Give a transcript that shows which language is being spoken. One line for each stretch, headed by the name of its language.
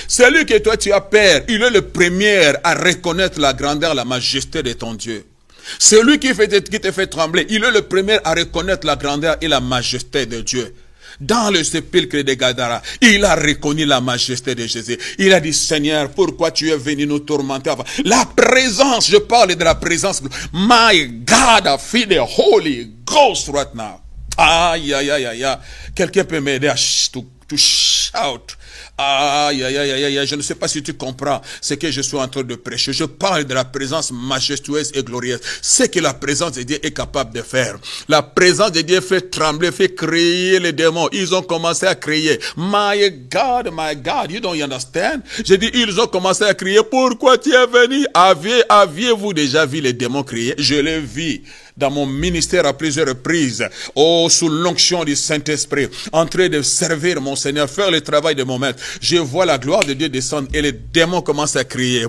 French: Celui que toi tu as peur, il est le premier à reconnaître la grandeur, la majesté de ton Dieu. Celui qui te fait trembler, il est le premier à reconnaître la grandeur et la majesté de Dieu. Dans le sépulcre de Gadara, il a reconnu la majesté de Jésus. Il a dit, Seigneur, pourquoi tu es venu nous tourmenter? La présence, je parle de la présence.
English: My God, I feel the Holy Ghost right now. Aïe, aïe, aïe, aïe, aïe.
French: Quelqu'un peut m'aider à
English: to shout.
French: Aïe, aïe, aïe, aïe, aïe, je ne sais pas si tu comprends ce que je suis en train de prêcher. Je parle de la présence majestueuse et glorieuse. Ce que la présence de Dieu est capable de faire. La présence de Dieu fait trembler, fait crier les démons. Ils ont commencé à crier.
English: My God, you don't understand?
French: J'ai dit, ils ont commencé à crier. Pourquoi tu es venu? Aviez-vous déjà vu les démons crier? Je l'ai vu dans mon ministère à plusieurs reprises, sous l'onction du Saint-Esprit, en train de servir mon Seigneur, faire le travail de mon maître. Je vois la gloire de Dieu descendre et les démons commencent à crier.